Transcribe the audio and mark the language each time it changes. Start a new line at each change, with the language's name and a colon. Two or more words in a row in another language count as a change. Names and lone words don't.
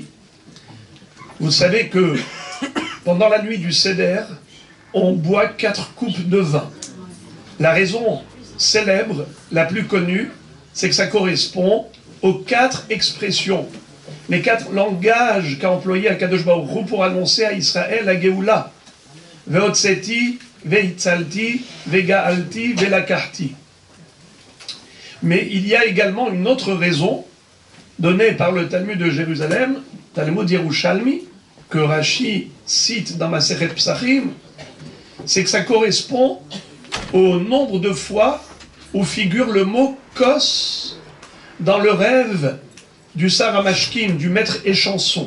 French: Vous savez que pendant la nuit du Seder, on boit 4 coupes de vin. La raison célèbre, la plus connue, c'est que ça correspond aux 4 expressions, les 4 langages qu'a employé
Hebrew: Akadosh Baruch Hu
French: pour annoncer à Israël la Géoula.
Hebrew: Ve'otseti, ve'itzalti, ve'ga'alti, ve'lakarti.
French: Mais il y a également une autre raison donnée par le Talmud de Jérusalem, Talmud Yerushalmi, que Rashi cite dans Masechet Psachim, c'est que ça correspond au nombre de fois où figure le mot kos dans le rêve du Saramashkim, du maître échanson.